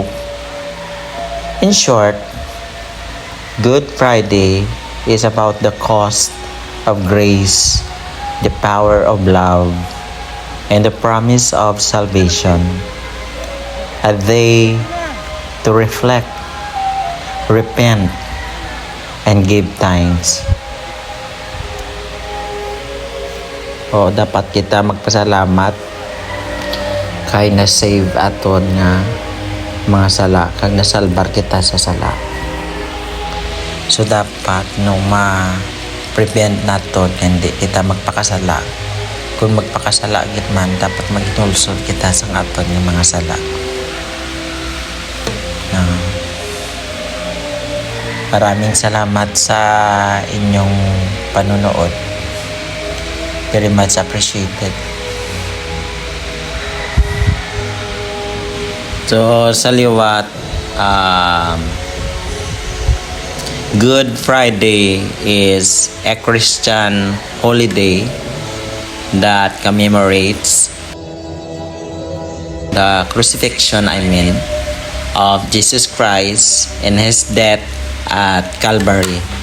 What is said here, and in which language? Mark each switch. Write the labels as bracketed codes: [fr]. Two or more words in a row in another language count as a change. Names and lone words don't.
[en] In short, Good Friday is about the cost of grace, the power of love, and the promise of salvation. A day to reflect, repent, and give thanks. [hil] O dapat kita magpasalamat kay na-save aton nga mga sala, kag nasalbar kita sa sala. So dapat nung ma-prevent naton hindi kita magpakasala. Kung magpakasala gid man, dapat maginulsod kita sa aton nga mga sala. [tl] Maraming salamat sa inyong panunood. [en] Very much appreciated. [hil] So sa liwat, [en] Good Friday is a Christian holiday that commemorates the crucifixion, of Jesus Christ and His death at Calvary.